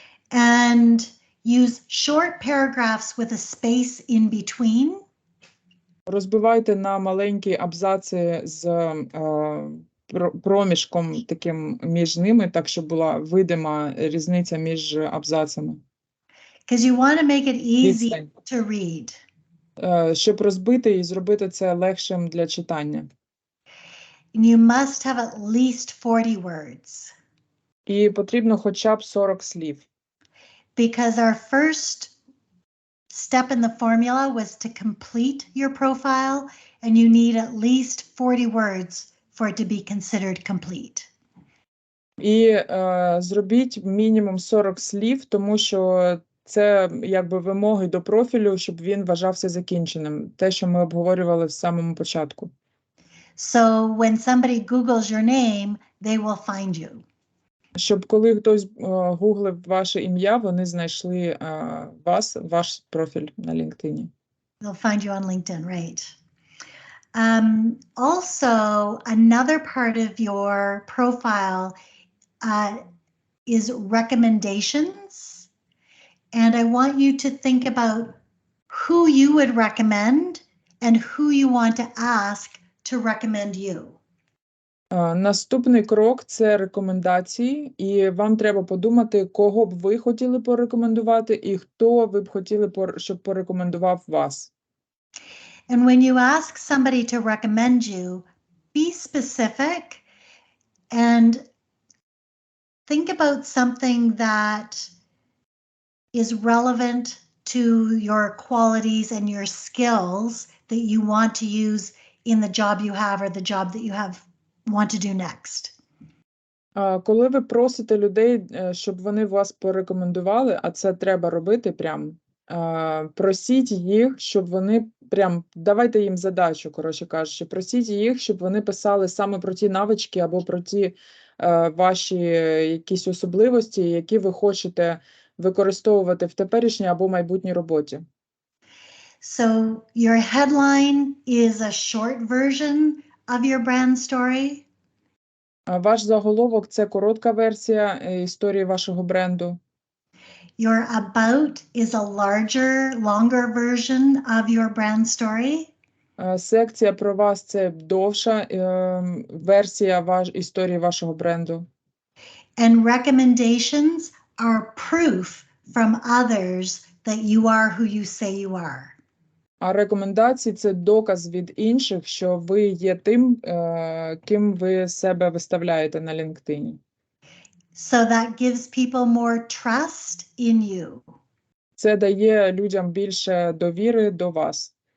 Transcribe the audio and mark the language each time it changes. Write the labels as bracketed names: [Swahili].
[English] And use short paragraphs with a space in between. [Ukrainian] Розбивайте на маленькі абзаци з проміжком таким між ними, так, щоб була видима різниця між абзацами. [English] Because you want to make it easy to read. [Ukrainian] Щоб розбити і зробити це легшим для читання. [English] And you must have at least 40 words. [Ukrainian] І потрібно хоча б 40 слів. [English] Because our first step in the formula was to complete your profile, and you need at least 40 words for it to be considered complete. [Ukrainian] І зробіть мінімум 40 слів, тому що це якби вимоги до профілю, щоб він вважався закінченим. Те, що ми обговорювали в самому початку. [English] So when somebody Googles your name, they will find you. [Ukrainian] Щоб коли хтось гуглив ваше ім'я, вони знайшли ваш профіль на LinkedIn. [English] They'll find you on LinkedIn, right? Also, another part of your profile is recommendations. And I want you to think about who you would recommend and who you want to ask to recommend you. [Ukrainian] Наступний крок – це рекомендації, і вам треба подумати, кого б ви хотіли порекомендувати і хто ви б хотіли, щоб порекомендував вас. [English] And when you ask somebody to recommend you, be specific and think about something that is relevant to your qualities and your skills that you want to use in the job you have or the job that you want to do next. [Ukrainian] Коли ви просите людей, щоб вони вас порекомендували, а це треба робити прям, просіть їх, щоб вони прям, давайте їм задачу, коротше кажучи, просіть їх, щоб вони писали саме про ті навички або про ті ваші якісь особливості, які ви хочете використовувати в теперішній або майбутній роботі. [English] So your headline is a short version of your brand story. [Ukrainian] Ваш заголовок – це коротка версія історії вашого бренду. [English] your about is a larger, longer version of your brand story. [Ukrainian] Секція про вас – це довша версія історії вашого бренду. [English] And recommendations are proof from others that you are who you say you are. [Ukrainian] А рекомендації – це доказ від інших, що ви є тим, ким ви себе виставляєте на LinkedIn. [English] So that gives people more trust in you. [Ukrainian] Це дає людям більше довіри до вас.